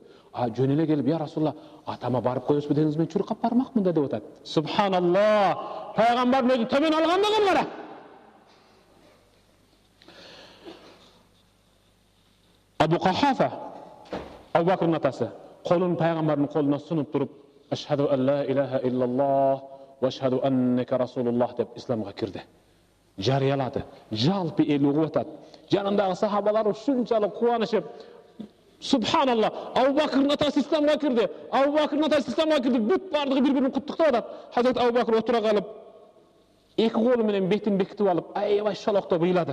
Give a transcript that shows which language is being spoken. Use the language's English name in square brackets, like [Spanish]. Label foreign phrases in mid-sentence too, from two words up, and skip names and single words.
[Kyrgyz] Жөн эле келип, [Arabic] يا رسول الله, [Kyrgyz] атама барып коесузбу дедиңиз, мен чуркап бармакмын деп атат. Субханаллах. Пайгамбардын өзү төмөн алгандыгын кара. Абу Кахафа, Абу Бакырдын атасы, колун пайгамбардын колуна сунуп туруп, [Arabic] أشهد أن لا إله إلا الله وأشهد أنك رسول الله [Kyrgyz] деп исламга кирди. Жарыялады. Жалпы эл угуп атат. Жанындагы сахабалар ушунчалык кубанышып, субханаллах, Абу Бакырдын атасы исламга кирди. Абу Бакырдын атасы исламга кирди. Бүт бардыгы бири-бирин куттуктап атат. Хазрат Абу Бакыр отура калып, эки колу менен бетин бекитип алып, аябай шолоктоп ыйлады.